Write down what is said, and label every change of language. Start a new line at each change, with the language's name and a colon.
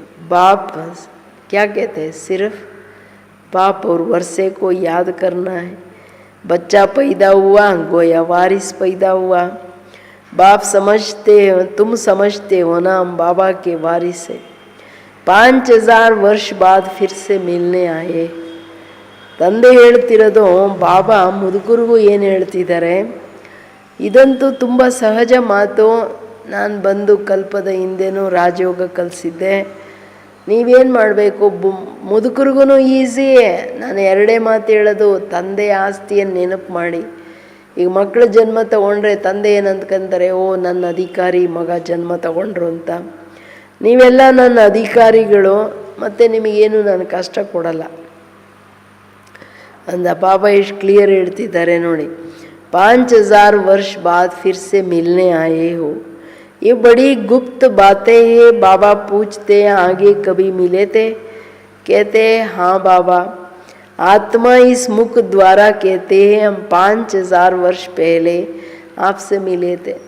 Hindi: बाप क्या कहते हैं, सिर्फ बाप और वर्षे को याद करना है. बच्चा पैदा हुआ, गोया वारिस पैदा हुआ. बाप समझते हो, तुम समझते हो ना, हम बाबा के वारिस है. 5000 वर्ष बाद फिर से मिलने आए.
Kannada: ತಂದೆ ಹೇಳ್ತಿರೋದು ಬಾಬಾ ಮುದುಕರಿಗೂ ಏನು ಹೇಳ್ತಿದ್ದಾರೆ, ಇದಂತೂ ತುಂಬ ಸಹಜ ಮಾತು. ನಾನು ಬಂದು ಕಲ್ಪದ ಹಿಂದೆನೂ ರಾಜಯೋಗ ಕಲಿಸಿದ್ದೆ. ನೀವೇನು ಮಾಡಬೇಕು, ಮುದುಕರಿಗೂ ಈಸಿಯೇ. ನಾನು ಎರಡೇ ಮಾತು ಹೇಳೋದು, ತಂದೆ ಆಸ್ತಿಯನ್ನು ನೆನಪು ಮಾಡಿ. ಈಗ ಮಕ್ಕಳು ಜನ್ಮ ತಗೊಂಡ್ರೆ ತಂದೆ ಏನಂತ್ಕೊಂತಾರೆ, ಓ ನನ್ನ ಅಧಿಕಾರಿ ಮಗ ಜನ್ಮ ತಗೊಂಡ್ರು ಅಂತ. ನೀವೆಲ್ಲ ನನ್ನ ಅಧಿಕಾರಿಗಳು, ಮತ್ತು ನಿಮಗೇನು ನಾನು ಕಷ್ಟ ಕೊಡಲ್ಲ ಅಂದ ಬಾಬಾ ಎಷ್ಟು ಕ್ಲಿಯರ್ ಹೇಳ್ತಿದ್ದಾರೆ ನೋಡಿ.
Hindi: 5000 वर्ष बाद फिर से मिलने आए हो. ये बड़ी गुप्त बातें हैं. बाबा पूछते हैं आगे कभी मिले थे? कहते हैं हाँ बाबा. आत्मा इस मुख द्वारा कहते हैं हम 5000 वर्ष पहले आपसे मिले थे.